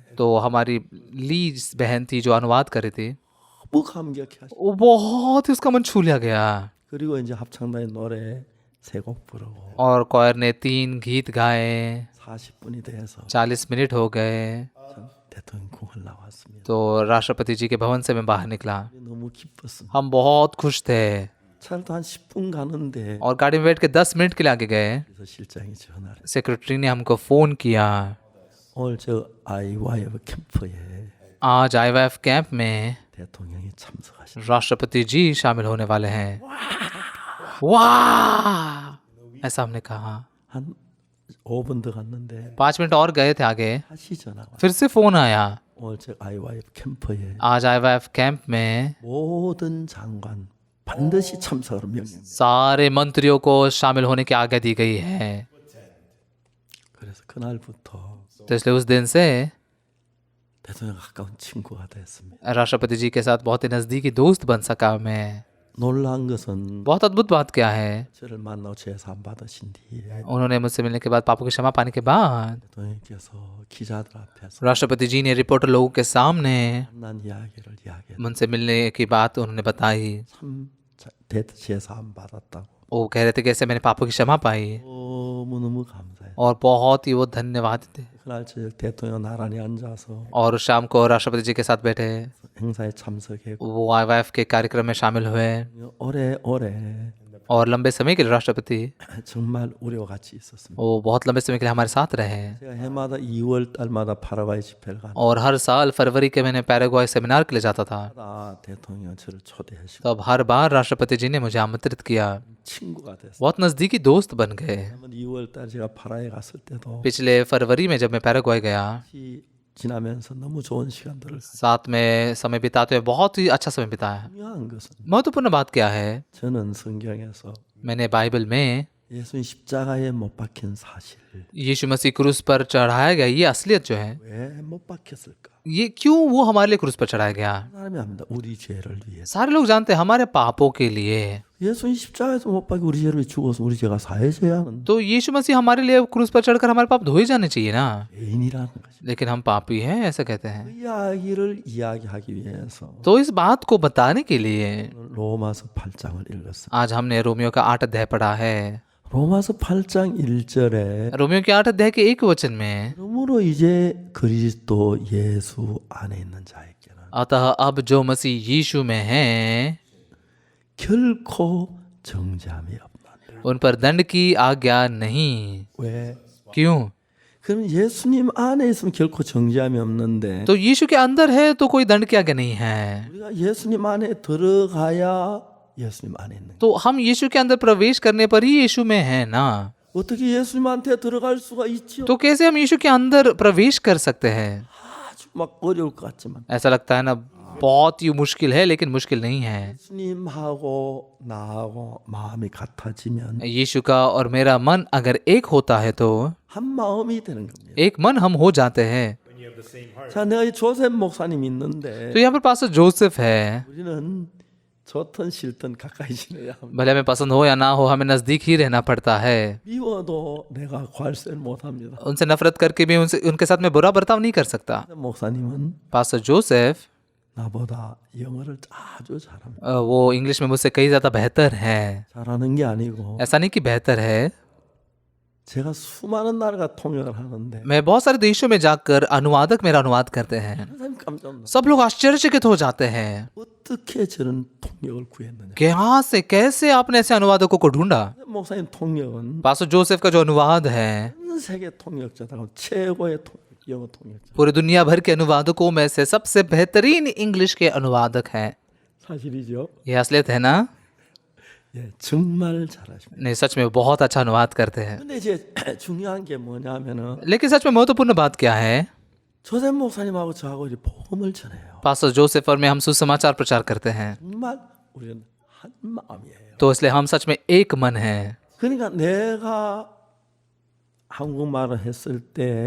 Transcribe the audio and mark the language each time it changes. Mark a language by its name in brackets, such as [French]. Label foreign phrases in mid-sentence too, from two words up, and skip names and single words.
[Hindi] तो हमारी लीज बहन थी जो अनुवाद कर रही थी, [Korean] 너무 감격해 하셨어요. [Hindi] वो बहुत ही उसका मन छू लिया गया। [Korean] 그리고 이제 합창단의 노래 3곡 부르고 [Hindi] और क्वायर ने 3 गीत गाए। [Korean] 40분이 돼서 [Hindi] 40 मिनट हो गए [Korean] 대통령 궁을 나왔습니다. [Hindi] तो राष्ट्रपति जी के भवन से मैं बाहर निकला। [Korean] 너무 기뻤습니다. [Hindi] हम बहुत खुश थे [Korean] 차도 한 10분 가는데 [Hindi] और गाड़ी में बैठ के 10 मिनट के लिए आगे गए। [Korean] 그래서 실장이 전화를 [Hindi] सेक्रेटरी ने हमको फ़ोन किया। [Korean] 오늘 저 IYF 캠프에 [Hindi] आज IYF कैंप में [Korean] 대통령이 참석하신. [Hindi] राष्ट्रपति जी शामिल होने वाले हैं। वाह, ऐसा हमने कहा। [Korean] 한 5분 더 갔는데 [Hindi] 5 मिनट और गए थे आगे, [Korean] 다시 전화가 [Hindi] फिर से फोन आया। [Korean] 오늘 제 IYF 캠프에 [Hindi] आज IYF कैंप में [Korean] 모든 장관 반드시 참석하는 명령. [Hindi] सारे मंत्रियों को शामिल होने की आज्ञा दी गई है। [Korean] 그래서 그날부터 [Hindi] तो इसलिए उस दिन से [Korean] 대통령 가까운 친구가 됐습니다. [Hindi] राष्ट्रपति जी के साथ बहुत ही नजदीकी दोस्त बन सका मैं। [Korean] 놀란 것은 [Hindi] बहुत अद्भुत बात क्या है, [Korean] 저를 만나고 제사함 받으신 뒤에 [Hindi] उन्होंने मुझसे मिलने के बाद, पापों की क्षमा पाने के बाद, [Korean] 대통령께서 기자들 앞에서 [Hindi] राष्ट्रपति जी ने रिपोर्टर लोगों के सामने [Korean] 만난 이야기를 이야기했다. [Hindi] मुझसे मिलने की बात उन्होंने बताई। [Korean] 참 제사함 받았다고 [Hindi] वो कह रहे थे कैसे मैंने पापों की क्षमा पाई, [Korean] 너무너무 감사해요. [Hindi] और बहुत ही वो धन्यवाद थे। [Korean] 그날 저녁 대통령 나란히 앉아서 [Hindi] और उस शाम को राष्ट्रपति जी के साथ बैठे, [Korean] 행사에 참석했고 [Hindi] वो IYF के कार्यक्रम में शामिल हुए, [Korean] 오래오래 [Hindi] और लंबे समय के लिए राष्ट्रपति [Korean] 정말 우리와 같이 있었습니다. [Hindi] वो बहुत लंबे समय के लिए हमारे साथ रहे। [Korean] 제가 해마다 2월 달마다 파라과이 집회를 가는 [Hindi] और हर साल फरवरी के महीने पैराग्वाय सेमिनार के लिए जाता था। [Korean] 다 대통령 저를 초대하시고 [Hindi] तो अब हर बार राष्ट्रपति जी ने मुझे आमंत्रित किया, [Korean] 친구가 됐어요. [Hindi] बहुत नजदीकी दोस्त बन गए। [Korean] 2월 달 제가 파라에 갔을 때도 [Hindi] पिछले फरवरी में जब मैं पैराग्वाय गया, [Korean] 같이 지나면서 너무 좋은 시간들을 [Hindi] साथ में समय बिताते हुए बहुत ही अच्छा समय बिताया। [Korean] 중요한 것은 [Hindi] महत्वपूर्ण बात क्या है, [Korean] 저는 성경에서 [Hindi] मैंने बाइबल में [Korean] 예수님 십자가에 못 박힌 사실 [Hindi] यीशु मसीह क्रूस पर चढ़ाया गया, ये असलियत जो है, [Korean] 왜 못 박혔을까? [Hindi] ये क्यों वो हमारे लिए क्रूस पर चढ़ाया गया। [Korean] 사람이 압니다. 우리 죄를 위해서. [Hindi] सारे लोग जानते हैं हमारे पापों के लिए। [Korean] 예수님 십자가에서 못 박혀 우리 죄를 죽어서 우리 죄가 사해져야 하는 [Hindi] तो यीशु मसीह हमारे लिए क्रूस पर चढ़कर हमारे पाप धोए जाने चाहिए ना, [Korean] 죄인이라는 것이. [Hindi] लेकिन हम पापी हैं ऐसा कहते हैं। [Korean] 그 이야기를 이야기하기 위해서 [Hindi] तो इस बात को बताने के लिए [Korean] 로마서 8장을 읽었습니다. [Hindi] आज हमने रोमियो का 8 अध्याय पढ़ा है। [Korean] 로마서 8장 1절에 [Hindi] रोमियो के 8 अध्याय के 1 वचन में, [Korean] 그러므로 이제 그리스도 예수 안에 있는 자에게는 [Hindi] अतः अब जो मसीह यीशु में हैं [Korean] 결코 정죄함이 없나니. [Hindi] उन पर दंड की आज्ञा नहीं। [Korean] 왜? [Hindi] क्यों? [Korean] 그럼 예수님 안에 있으면 결코 정죄함이 없는데 [Hindi] तो यीशु के अंदर है तो कोई दंड की आज्ञा नहीं है। [Korean] 우리가 예수님 안에 들어가야 예수님 안에 있는 거예요. [Hindi] तो हम यीशु के अंदर प्रवेश करने पर ही यीशु में है ना। [Korean] 어떻게 예수님한테 들어갈 수가 있지요? [Hindi] तो कैसे हम यीशु के अंदर प्रवेश कर सकते हैं? [Korean] 아주 막 어려울 것 같지만 [Hindi] ऐसा लगता है ना बहुत ही मुश्किल है, लेकिन मुश्किल नहीं है। [Korean] 예수님하고 나하고 마음이 같아지면 [Hindi] यीशु का और मेरा मन अगर एक होता है तो [Korean] 한 마음이 되는 겁니다. [Hindi] एक मन हम हो जाते हैं। [Korean] 자, 내가 이 조셉 목사님 있는데 [Hindi] तो यहाँ पर पास्टर जोसेफ है, [Korean] 우리는 좋든 싫든 가까이 지내야 합니다. [Hindi] भले हमें पसंद हो या ना हो, हमें नजदीक ही रहना पड़ता है। [Korean] 미워도 내가 괄세를 못 합니다. [Hindi] उनसे नफरत करके भी उनके साथ में बुरा बर्ताव नहीं कर सकता। [Korean] 목사님은 [Hindi] पास्टर जोसेफ [Korean] 나보다 영어를 아주 잘합니다. [Hindi] वो इंग्लिश में मुझसे कहीं ज्यादा बेहतर है। [Korean] 잘하는 게 아니고 [Hindi] ऐसा नहीं कि बेहतर है, [Korean] 제가 수많은 나라가 통역을 하는데 [Hindi] मैं बहुत सारे देशों में जाकर अनुवादक मेरा अनुवाद करते हैं। [Korean] 사람이 깜짝 놀라. [Hindi] सब लोग आश्चर्यचकित हो जाते हैं [Korean] 어떻게 저런 통역을 गु했느냐? [Hindi] कि यहाँ से कैसे आपने ऐसे अनुवादकों को ढूंढा। [Korean] 목사님 통역은 [Hindi] पास्टर जोसेफ का जो अनुवाद है [Korean] 전 세계 통역자다고 최고의 영어 통역자. [Hindi] पूरी दुनिया भर के अनुवादकों में से सबसे बेहतरीन इंग्लिश के अनुवादक हैं। [Korean] 사실이죠? [Hindi] ये असलियत है ना? [Korean] 예, 정말 잘하십니다. [Hindi] नहीं, सच में बहुत अच्छा अनुवाद करते हैं। [Korean] 근데 이제 중요한 게 뭐냐면은 [Hindi] लेकिन सच में महत्वपूर्ण बात क्या है, [Korean] 조셉 목사님하고 저하고 이제 복음을 전해요. [Hindi] पास्टर जोसेफ और मैं हम सुसमाचार प्रचार करते हैं। [Korean] 정말 우리는 한 마음이에요. [Hindi] तो इसलिए हम सच में एक मन है। [Korean] 그러니까 내가 한국말을 했을 때